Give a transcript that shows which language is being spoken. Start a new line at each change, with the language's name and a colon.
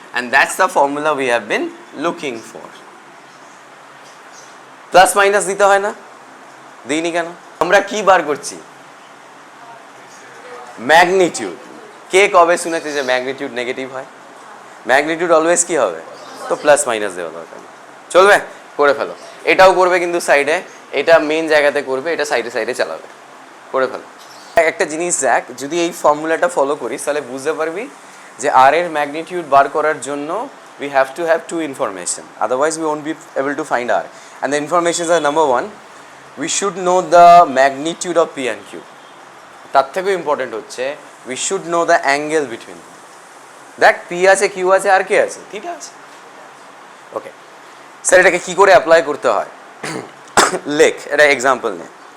English: And that's the formula we have been looking for.
Bangla: Plus minus দিতে হয় না? দিইনি কেন? আমরা কি বার করছি? ম্যাগনিটিউড। কে কবে শুনেছে যে ম্যাগনিটিউড নেগেটিভ হয়? ম্যাগনিটিউড অলওয়েজ কি হবে? তো প্লাস মাইনাস দেওয়া দরকার। চলবে? করে ফেলো। এটাও করবে কিন্তু সাইডে, এটা মেন জায়গাতে করবে, এটা সাইডে সাইডে চালাবে। করে ফেলো। একটা জিনিস দেখ, যদি এই ফর্মুলাটা ফলো করিস তাহলে বুঝতে পারবি যে আর এর ম্যাগনিটিউড বার করার জন্য
English: we have to have two information, otherwise we won't be able to find R. And the informations are number 1, we should know the magnitude of P and Q.
Bangla: তার থেকেও ইম্পর্টেন্ট হচ্ছে
English: we should know the angle between them.
Bangla: দেখ P আছে, Q আছে, আর কে আছে? ঠিক আছে, okay sir. এটাকে কি করে অ্যাপ্লাই করতে হয় লেখ, এটা এক্সাম্পল নে।